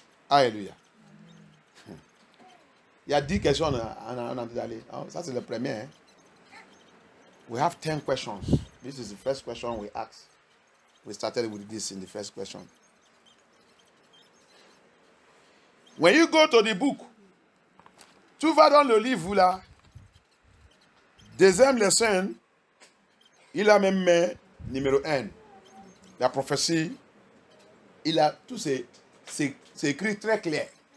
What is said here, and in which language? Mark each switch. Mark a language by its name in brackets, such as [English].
[French] Alléluia. Il y a 10 questions en train d'aller. Ça, c'est le premier. Hein? [English] We have 10 questions. This is the first question we asked. We started with this in the first question. When you go to the book, [French] tu vas dans le livre là, deuxième leçon, il a même mis numéro 1. La prophétie, il a tout c'est écrit très clair.